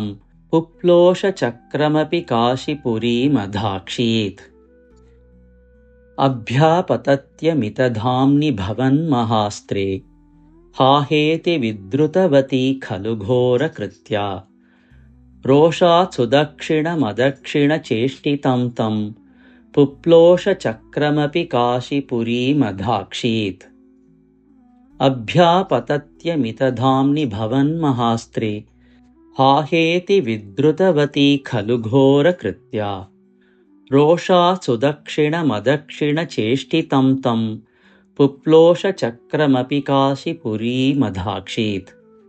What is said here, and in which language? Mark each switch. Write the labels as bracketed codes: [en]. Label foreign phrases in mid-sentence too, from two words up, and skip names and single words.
[sa] പുപ്ലോഷ ചക്രമപി കാശിപുരീം അധാക്ഷീത്. അഭ്യാപതത്യമിതധാംനി ഭവൻ മഹാസ്ത്രേ. ഹാ ഹേതി വിദ്രുതവതി ഖലു ഘോരകൃത്യാ. रोषात् सुदक्षिणमदक्षिणचेष्टितं तं पुप्लोषचक्रमपि काशीपुरीमधाक्षीत् अभ्यापतत्यमितधाम्नि भवन्महास्त्रे हाहेति विद्रुतवती खलु घोरकृत्या रोषात् सुदक्षिणमदक्षिणचेष्टितं तं पुप्लोषचक्रमपि काशीपुरीमधाक्षीत्